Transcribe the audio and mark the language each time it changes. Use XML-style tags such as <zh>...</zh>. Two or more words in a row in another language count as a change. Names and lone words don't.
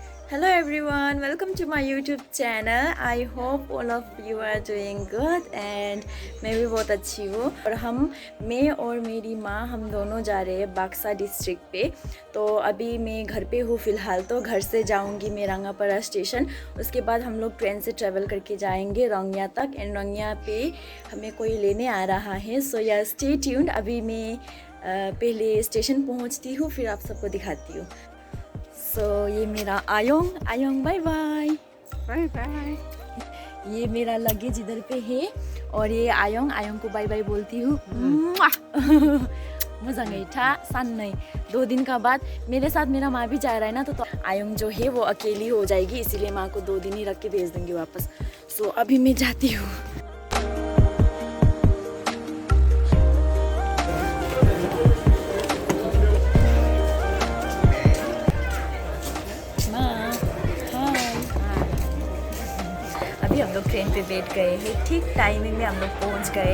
<en>Hello everyone, welcome to my YouTube channel. I hope all of you are doing good and</en> <hi>मैं भी बहुत अच्छी हूँ। और मैं और मेरी माँ हम दोनों जा रहे हैं बाक्सा डिस्ट्रिक्ट पे। तो अभी मैं घर पे हूँ फ़िलहाल, तो घर से जाऊँगी मैं रंगापारा स्टेशन। उसके बाद हम लोग ट्रेन से ट्रैवल करके जाएंगे रंगिया तक एंड रंगिया पे हमें कोई लेने आ रहा है।</hi> <en>So yeah stay tuned.</en> <hi>अभी मैं पहले स्टेशन पहुँचती हूँ, फिर आप सबको दिखाती हूँ। सो ये मेरा आयोंग</hi> <en>bye bye Bye bye.</en> <hi>ये मेरा लगेज इधर पे है और ये आयोंग को</hi> <en>bye bye</en> <hi>बोलती हूँ।</hi> <brx>मोजाङै था साननै</brx> <hi>2 दिन का बाद मेरे साथ मेरा माँ भी जा रहा है ना, तो आयोंग जो है वो अकेली हो जाएगी, इसीलिए माँ को 2 दिन ही रख के भेज देंगे वापस। सो अभी मैं जाती हूँ। अभी हम लोग ट्रेन पे बैठ गए हैं, ठीक टाइमिंग में हम लोग पहुंच गए।</hi>